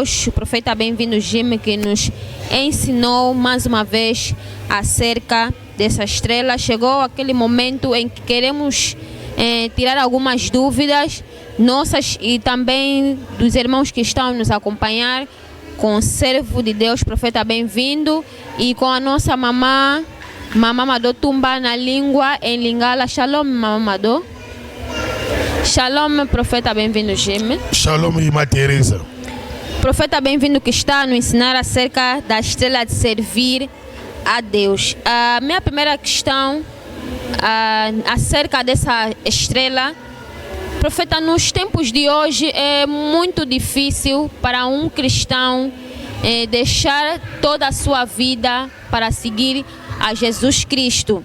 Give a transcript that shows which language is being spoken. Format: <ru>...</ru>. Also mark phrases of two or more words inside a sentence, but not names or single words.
<pt>O profeta Bem-vindo Jimmy, que nos ensinou mais uma vez acerca dessa estrela. Chegou aquele momento em que queremos tirar algumas dúvidas nossas e também dos irmãos que estão nos acompanhar, com o servo de Deus, profeta Bem-vindo, e com a nossa mamã Mado Tumba na língua em Lingala. Shalom, Mamã Mado. Shalom, profeta Bem-vindo Jimmy. Shalom, irmã Teresa. Profeta Bem-vindo, que está a nos ensinar acerca da estrela de servir a Deus. A minha primeira questão acerca dessa estrela, profeta, nos tempos de hoje é muito difícil para um cristão deixar toda a sua vida para seguir a Jesus Cristo.</pt>